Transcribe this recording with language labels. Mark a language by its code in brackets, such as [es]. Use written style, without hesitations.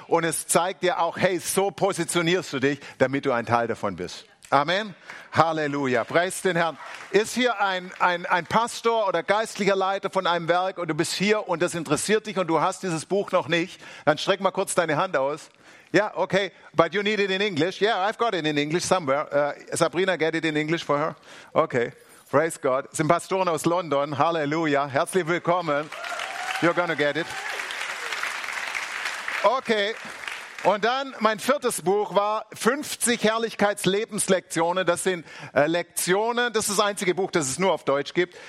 [de] Und es zeigt dir auch, hey, so positionierst du dich, damit du ein Teil davon bist. Amen. Halleluja. Preist den Herrn. Ist hier ein Pastor oder geistlicher Leiter von einem Werk und du bist hier und das interessiert dich und du hast dieses Buch noch nicht, dann streck mal kurz deine Hand aus. [en] Ja, okay, but you need it in English. Yeah, I've got it in English somewhere. Sabrina, get it in English for her. Okay, praise God. [de] Es sind Pastoren aus London. Halleluja. Herzlich willkommen. [en] You're gonna get it. Okay. [de] Und dann mein viertes Buch war 50 Herrlichkeitslebenslektionen. Das sind Lektionen, das ist das einzige Buch, das es nur auf Deutsch gibt.